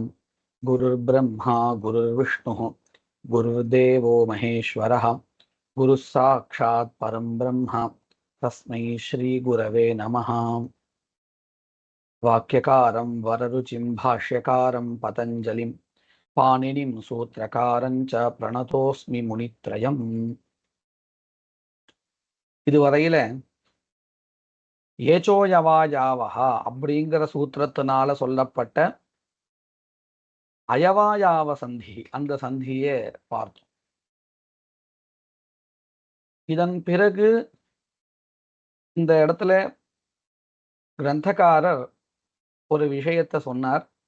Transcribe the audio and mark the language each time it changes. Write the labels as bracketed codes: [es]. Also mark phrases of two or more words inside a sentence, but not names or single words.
[sa] गुरुर्ब्रह्मा गुरुर्विष्णुः गुरुर्देवो महेश्वरः गुरुः साक्षात् परं ब्रह्म तस्मै श्रीगुरवे नमः। वाक्यकारं वररुचिं भाष्यकारं पतञ्जलिं पाणिनिं सूत्रकारं च प्रणतोस्मि முனித்ரயம். [ta] இதுவரையில ஏச்சோயவாயாவஹா அப்படிங்கிற சூத்திரத்தினால சொல்லப்பட்ட அயவாயாவ சந்தி, அந்த சந்தியை பார்த்தோம். இதன் பிறகு இந்த இடத்துல கிரந்தகாரர் ஒரு விஷயத்தை சொன்னார்.